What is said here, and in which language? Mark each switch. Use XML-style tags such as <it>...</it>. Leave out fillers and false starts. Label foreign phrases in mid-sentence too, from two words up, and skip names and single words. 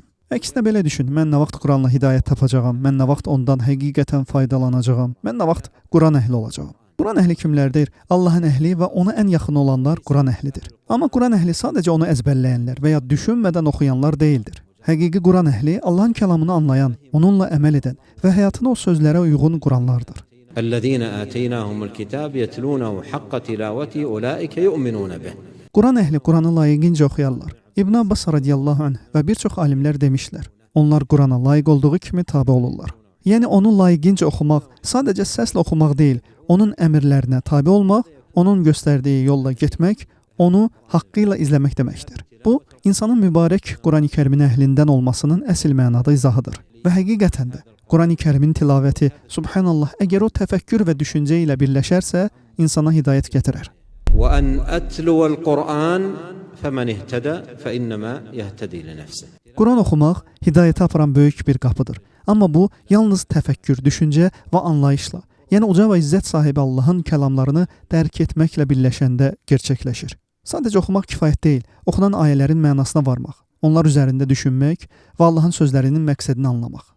<az>Əksinə belə düşün, mən nə vaxt Quranla hidayət tapacağam, mən nə vaxt ondan həqiqətən faydalanacağam, mən nə vaxt Quran əhli olacağam. Quran əhli kimlərdir? Allahın əhli və ona ən yaxın olanlar Quran əhlidir. Amma Quran əhli sadəcə onu əzbərləyənlər və ya düşünmədən oxuyanlar deyildir. Həqiqi Quran əhli Allahın kəlamını anlayan, onunla əməl edən və həyatını o sözlərə uyğun quranlardır.</az> <ar>الذين آتيناهم الكتاب يتلونه حق تلاوته أولئك يؤمنون به.</ar> <az>Quran əhli Quranı layiqincə oxuyarlar. İbn Abbas</az> <ar>رضي الله عنه</ar> <az>və bir çox alimlər demişlər, onlar Qurana layiq olduğu kimi tabe olurlar. Yəni onu layiqincə oxumaq sadəcə səslə oxumaq deyil, onun əmrlərinə tabe olmaq, onun göstərdiyi yolla getmək, onu haqqı ilə izləmək deməkdir. Bu, insanın mübarək Quran-ı Kərimin əhlindən olmasının əsl mənada izahıdır. Və həqiqətən də Quran-ı Kərimin tilavəti, subhanallah, əgər o təfəkkür və düşüncə ilə birləşərsə, insana hidayət gətirər.</az> <ar>وأن أتلو القرآن فمن اهتدى فإنما يهتدي لنفسه.</ar> <az>Quran oxumaq hidayətə aparan böyük bir qapıdır. Amma bu yalnız təfəkkür, düşüncə və anlayışla, yəni uca və izzət sahibi Allahın kəlamlarını dərk etməklə birləşəndə gerçəkləşir. Sadəcə oxumaq kifayət deyil, oxunan ayələrin mənasına varmaq, onlar üzərində düşünmək və Allahın sözlərinin məqsədini anlamaq.</az>